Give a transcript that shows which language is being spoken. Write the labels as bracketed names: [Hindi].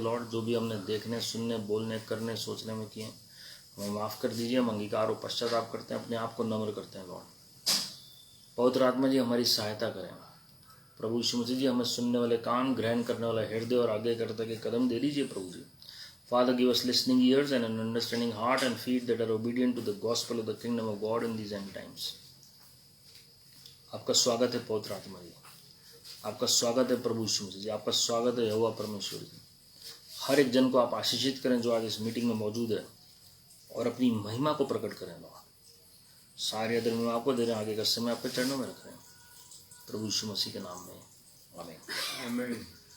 [Hindi] Lord, जो भी हमने देखने, सुनने, बोलने, करने, सोचने में किए, हमें माफ़ कर दीजिए। हम अंगीकार और पश्चाताप करते हैं, अपने आप को नम्र करते हैं। लॉर्ड, पवित्र आत्मा जी हमारी सहायता करें। प्रभु यीशु मसीह जी हमें सुनने वाले कान, ग्रहण करने वाला हृदय और आगे करते के कदम दे दीजिए। [English] प्रभु जी, Father, give us listening ears and an understanding heart and feet that are obedient to the gospel of the kingdom of God in these end times. [Hindi] आपका स्वागत है पवित्र आत्मा जी, आपका स्वागत है प्रभु यीशु मसीह जी, आपका स्वागत है यहोवा परमेश्वर जी। हर एक जन को आप आशीषित करें जो आज इस मीटिंग में मौजूद है, और अपनी महिमा को प्रकट करें। लॉर्ड, सारे आदर में आपको दे रहे हैं, आगे का समय आपके चरणों में रख रहे हैं, प्रभु यीशु मसीह के नाम में, आमीन। आमीन।